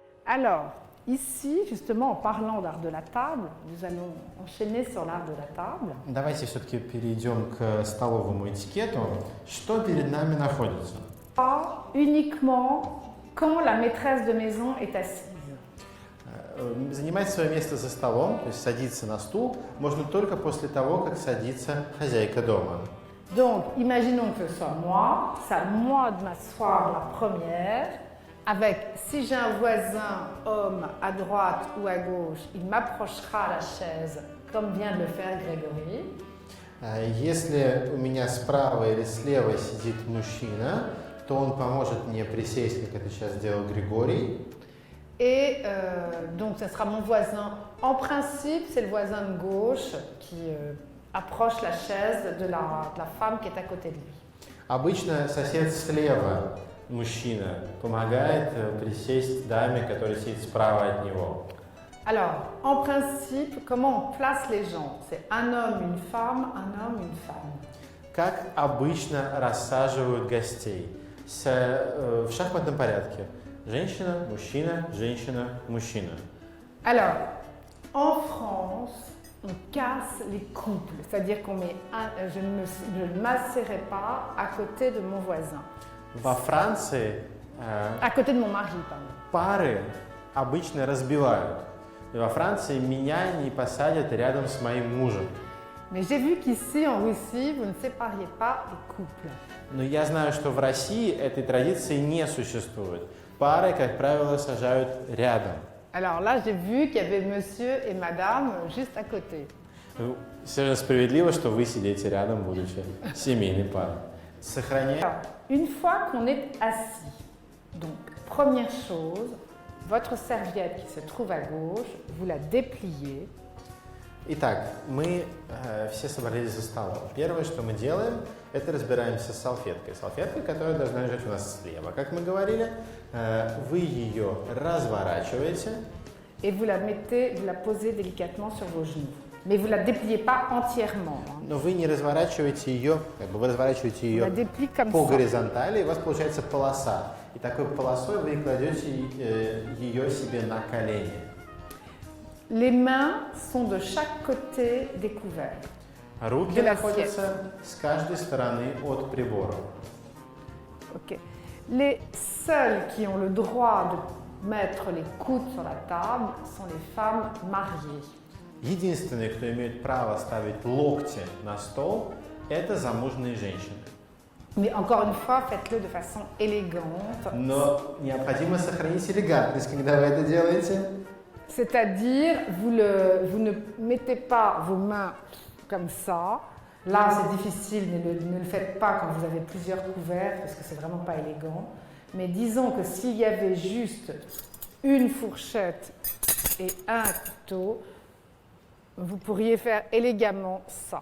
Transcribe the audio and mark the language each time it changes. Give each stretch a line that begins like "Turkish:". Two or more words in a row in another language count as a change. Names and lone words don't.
French: Alors, ici, justement, en parlant d'art de la table, nous allons enchaîner sur l'art de la table.
Russian: Давайте все-таки перейдем к столовому этикету. Что перед нами находится?
French: Pas uniquement quand la maîtresse de maison est assise.
Russian: Занимать свое место за столом, то есть садиться на стул, можно только после того, как садится хозяйка дома.
French: Donc, imaginons que ce soit moi, c'est à moi de m'asseoir la première, avec, si j'ai un voisin homme à droite ou à gauche, il m'approchera à la chaise, comme vient de le faire Grégory.
Russian: Если у меня справа или слева сидит мужчина, то он поможет мне присесть, как это сейчас сделал Григорий.
French: Et donc, ce sera mon voisin. En principe, c'est le voisin de gauche qui approche la chaise de la femme qui est à côté de lui.
Russian: Обычно сосед слева, мужчина, помогает присесть даме, которая сидит справа от него.
French: Alors, en principe, comment on place les gens? C'est un homme, une femme, un homme, une femme.
Russian: Как обычно рассаживают гостей? В шахматном порядке. Женщина, мужчина, женщина, мужчина.
French: Alors, en France, on casse les couples, c'est-à-dire qu'on met je ne m'asserai pas à côté de mon voisin.
Russian: Во Франции
French: À côté de mon mari, pardon.
Russian: пары обычно разбивают. И во Франции меня не посадят рядом с моим мужем.
French: Mais j'ai vu qu'ici, en Russie, vous ne sépariez pas les couples.
Russian: Но я знаю, что в России этой традиции не существует. Пары, как правило, сажают рядом.
French: Alors là, j'ai vu qu'il y avait monsieur et madame juste à côté.
Russian: Все же справедливо, что вы сидите рядом, будучи семейной парой. Сохраняйте.
French: Alors, une fois qu'on est assis, donc première chose, votre serviette qui se trouve à gauche, vous la dépliez.
Russian: Итак, мы все собрались за столом. Первое, что мы делаем, это разбираемся с салфеткой. Салфетка, которая должна лежать у нас слева. Как мы говорили, вы ее разворачиваете.
French: Et vous la mettez, vous la posez délicatement sur vos genoux. Mais vous ne la dépliez pas entièrement.
Russian: Но вы не разворачиваете ее, вы разворачиваете ее по горизонтали, и у вас получается полоса. И такой полосой вы кладете ее себе на колени.
French: Les mains sont de chaque côté des couverts.
Russian: Руки находятся с каждой стороны от прибора.
French: Okay. Les seuls qui ont le droit de mettre les coudes sur la table sont les femmes mariées.
Russian: Единственные, кто имеет право ставить локти на стол, это замужние женщины.
French: Mais encore une fois, faites-le de façon élégante.
Russian: Но необходимо сохранить элегантность, когда вы это делаете.
French: C'est-à-dire, vous ne mettez pas vos mains comme ça. Là, c'est difficile, mais ne le faites pas quand vous avez plusieurs couverts, parce que c'est vraiment pas élégant. Mais disons que s'il y avait juste une fourchette et un couteau, vous pourriez faire élégamment ça.